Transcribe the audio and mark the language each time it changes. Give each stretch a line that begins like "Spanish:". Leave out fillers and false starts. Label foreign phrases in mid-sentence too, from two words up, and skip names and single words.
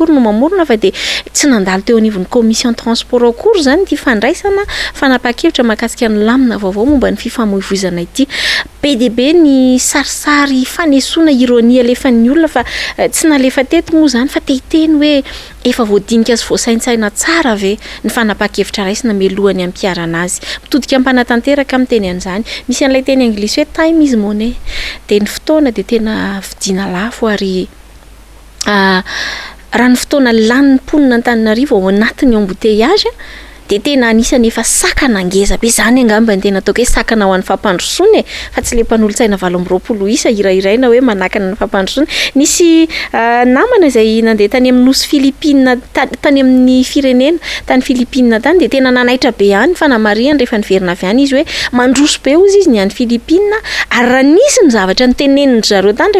Malagasy: no mamorona fa de tsy nandalo teo anivon'ny
French: commission transport
Malagasy: akory zany ty fandraisana fanapa-kevitra mahakasika ny lamina vaovao momba ny fifamoivoizana ity PDB ny sarisary fanesoana ironia alefa ny olona fa tsy nalefa teto moa zany fa tehiteny hoe efa voadinika azy voasaintsaina tsara ve ny fanapa-kevitra raisina melohany ampiarana azy mitodika ampanatanteraka amin'ny teny an'izany misy an'ilay teny anglisy hoe
English: time is money
Malagasy: de ny fotoana de tena vidina lafo ary raha ny fotoana lan'ny mponina Antananarivo ao anatin'ny embouteillage de tena anisany efa sakana ngeza be zany angamba ny tena ataoko hoe sakana ho an'ny fampandrosoana fa tsy le mpanolotsaina 20 isa irairaina hoe manakana ny fampandrosoana nisy namana izay nandeha tany amin'ny nosy Filipina tany amin'ny firenena tany Filipina tany de tena nanaitra be any fa namariany rehefa niverina avy any izy hoe mandroso be ozy izy ny any Filipina ary raha nisy ny zavatra nyteneniny zareo tany